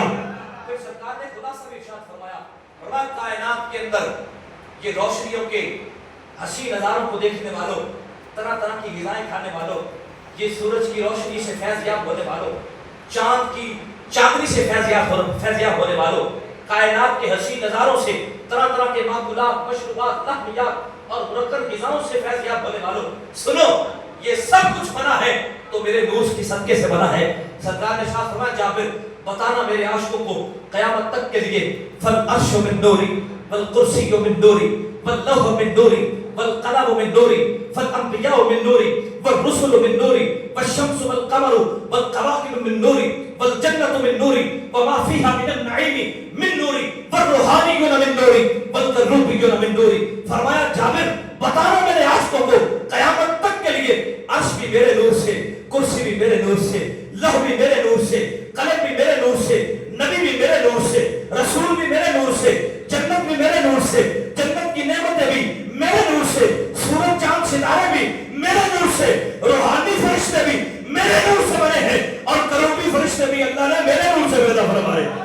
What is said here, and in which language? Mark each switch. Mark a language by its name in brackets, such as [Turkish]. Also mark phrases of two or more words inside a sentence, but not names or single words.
[Urdu] پھر سرکار نے خلاصہ میں ارشاد فرمایا, فرمایا کائنات کے اندر یہ روشنیوں کے حسین نظاروں کو دیکھنے والوں, طرح طرح کی غذائیں کھانے والوں, یہ سورج کی روشنی سے فیض یاب ہونے والوں, چاند کی چاندنی سے فیض یاب ہونے والوں, کائنات کے حسین نظاروں سے, طرح طرح کے معقولات, مشروبات, لحمیات اور مرکب غذاؤں سے فیض یاب ہونے والوں, سنو یہ سب کچھ بنا ہے تو میرے نور کی صدقے سے بنا ہے. سرکار نے ارشاد فرمایا, جابر بتانا میرے عاشقوں کو قیامت تک کے لیے, [Arabic] فالعرش من نوری والکرسی من نوری واللوح من نوری والقلم من نوری فالانبیاء من نوری والرسل من نوری والشمس والقمر والکواکب من نوری والجنة من نوری وما فيها من النعیم من نوری والروحانیون من نوری والکروبیون من نوری. [Urdu] فرمایا جابر بتانا میرے عاشقوں کو قیامت تک کے لیے عرش بھی میرے نور سے, کرسی بھی میرے نور سے, لوح بھی میرے نور سے, قلم بھی میرے نور سے, نبی بھی میرے نور سے, رسول بھی میرے نور سے, جنت بھی میرے نور سے, جنت کی نعمتیں بھی میرے نور سے, سورج چاند ستارے بھی میرے نور سے, روحانی فرشتے بھی میرے نور سے بنے ہیں اور کروبی فرشتے بھی اللہ نے میرے نور سے پیدا فرمائے.